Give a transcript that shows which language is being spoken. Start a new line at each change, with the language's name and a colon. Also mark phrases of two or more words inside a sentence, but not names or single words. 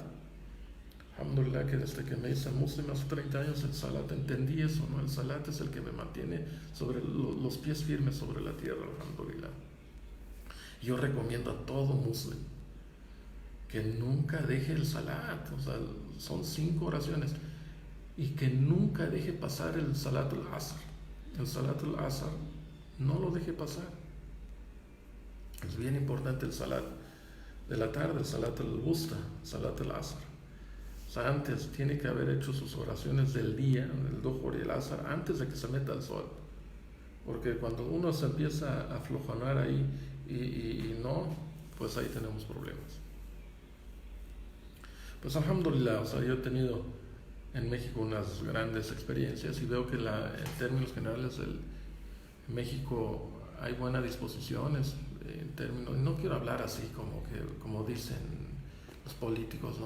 Spanish: Alhamdulillah, que desde que me hice musulmán hace 30 años, el salat, entendí eso, ¿no? El salat es el que me mantiene sobre los pies firmes sobre la tierra, alhamdulillah. Yo recomiendo a todo musulmán que nunca deje el salat, o sea, son 5 oraciones, y que nunca deje pasar el
Arabic: صلاة العصر.
Spanish: El
Arabic: صلاة العصر
Spanish: no lo deje pasar. Es bien importante el salat de la tarde, el
Arabic: الصلاة الوسطى, صلاة العصر.
Spanish: O sea, antes tiene que haber hecho sus oraciones del día, el duhur y el asr, antes de que se meta el sol. Porque cuando uno se empieza a aflojonar ahí y no, pues ahí tenemos problemas. Pues alhamdulillah, o sea, yo he tenido en México unas grandes experiencias y veo que en términos generales en México hay buena disposición en términos, no quiero hablar así como dicen los políticos, ¿no?